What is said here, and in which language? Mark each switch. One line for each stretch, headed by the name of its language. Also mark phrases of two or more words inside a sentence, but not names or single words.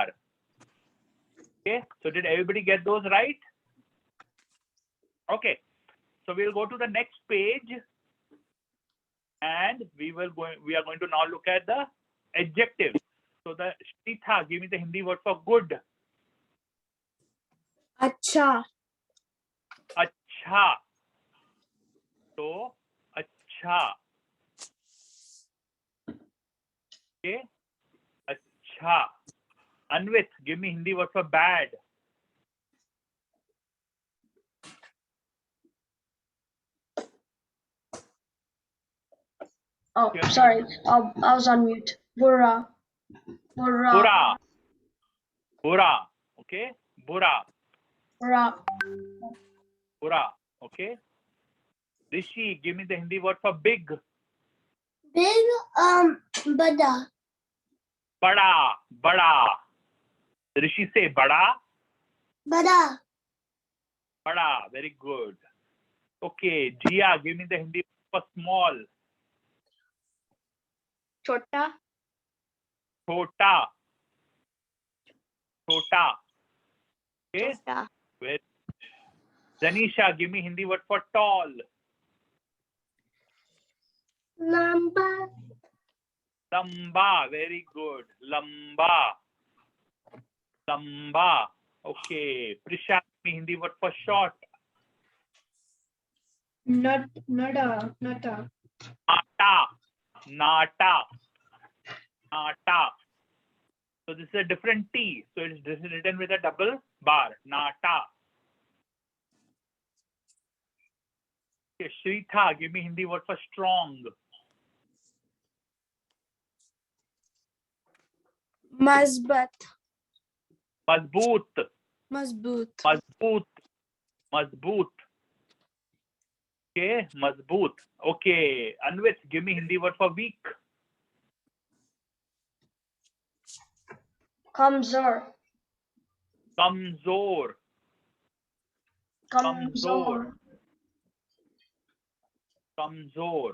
English: Okay. So did everybody get those right? Okay. So we'll go to the next page, and we are going to now look at the adjectives. So the Shritha, give me the Hindi word for good. Acha. Acha. So acha. Okay. Acha. Anvit, give me Hindi word for bad. Oh, sorry. I was on mute.
Hindi: Burra. Burra. Bura. Bura. Okay. Bura.
English: Burra. Bura. Okay. Rishi, give me the Hindi word for big. Big. Bada.
Hindi: Bada. Bada.
English: Rishi, say bada. Bada. Bada. Very good. Okay. Jia, give me the Hindi word for small. Chota.
Hindi: Chota. Chota.
English: Okay. Chota. Very. Zanisha, give me Hindi word for tall. Lamba. Lamba. Very good. Lamba. Lamba. Okay. Prisha, give me Hindi word for short. Nada.
Hindi: Nata. Nata.
English: Nata. So this is a different T. So this is written with a double bar. Nata. Okay, Shritha, give me Hindi word for strong. Mazbat. Mazboot. Mazboot.
Hindi: Mazboot. Mazboot. Okay, mazboot.
English: Okay, Anvit, give me Hindi word for weak. Kamzor. Kamzor. Kamzor. Kamzor.